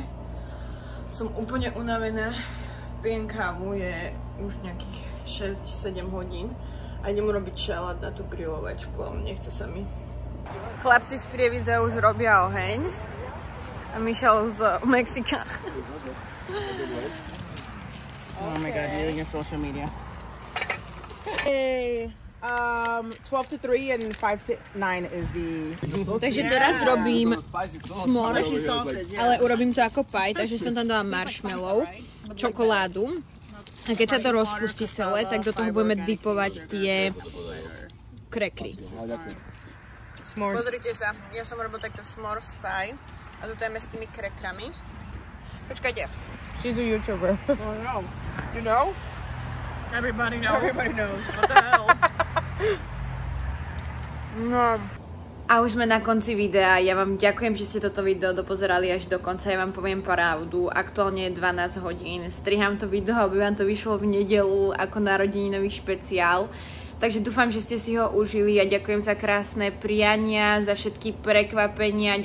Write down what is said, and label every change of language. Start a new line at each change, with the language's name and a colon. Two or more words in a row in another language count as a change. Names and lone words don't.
Slovak: Som úplne unavená. Pijem kávu, je už nejakých 6-7 hodín. A idem urobiť šalát na tú grilovačku, ale nechce sa mi. Chlapci z Prievidze už robia oheň. A Michal z Mexika.
English: Oh my god, you're in your social media. Hey, 12 to 3 and 5 to 9 is the...
Slovak: Takže teraz robím s'mores, ale urobím to ako pie, takže som tam dala marshmallow, čokoládu. A keď sa to rozpustí celé, tak do toho budeme dipovať tie krekry. Pozrite sa, ja som robil takto s'mores pie a tu tajeme s tými krekrami. Počkajte.
English: She's a YouTuber. Oh no. You know? Everybody knows. Everybody knows. What the hell? No.
Slovak: A už sme na konci videa. Ja vám ďakujem, že ste toto video dopozerali až do konca. Ja vám poviem pravdu. Aktuálne je 12 hodín. Striham to video, aby vám to vyšlo v nedeľu ako narodeninový špeciál. Takže dúfam, že ste si ho užili a ďakujem za krásne priania, za všetky prekvapenia.